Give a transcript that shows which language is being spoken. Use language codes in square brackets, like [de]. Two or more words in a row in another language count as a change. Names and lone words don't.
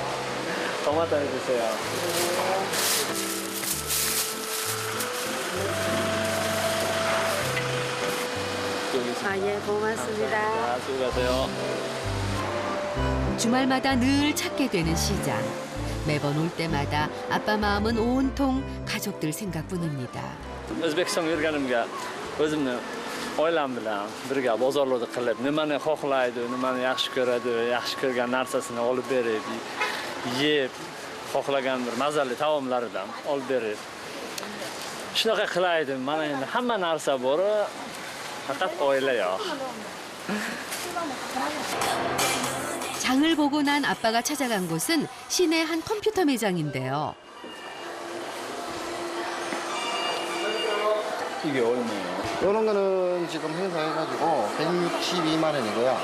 [ko] 토마토 해주세요. 여기 있습니다. 아, 예, 고맙습니다. 자, 수고하세요. 주말마다 늘 찾게 되는 시장. 매번 올 때마다 아빠 마음은 온통 가족들 생각뿐입니다. [uz] O'zbekistonga yurganimga o'zimni oilam bilan birga bozorlarda qilib, nimani xohlaydi, nimani yaxshi ko'radi, yaxshi ko'rgan narsasini olib berib, yeb, xohlagan bir mazali taomlaridan olib berib. Shunaqa qilaydi. Mana endi hamma narsa bor, faqat oila yo'q. [ko] 장을 보고 난 아빠가 찾아간 곳은 시내 한 컴퓨터 매장인데요. 이게 얼마예요? 이런 거는 지금 행사해가지고 162만 원이고요.